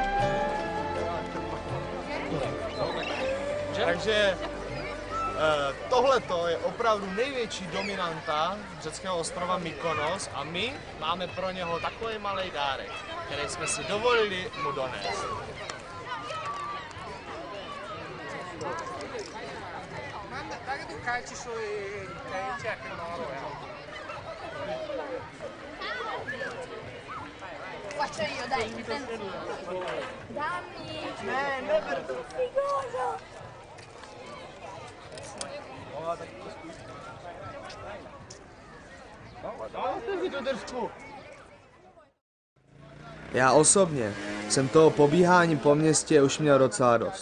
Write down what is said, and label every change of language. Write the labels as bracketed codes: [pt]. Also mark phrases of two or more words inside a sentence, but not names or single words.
[cs] Takže tohleto je opravdu největší dominanta řeckého ostrova Mykonos a my máme pro něho takový malý dárek, který jsme si dovolili mu donést. [it] Faccio io, dai, mi sento. Dammi. Figoso. [cs] Já osobně jsem toho pobíhání po městě už měl docela dost.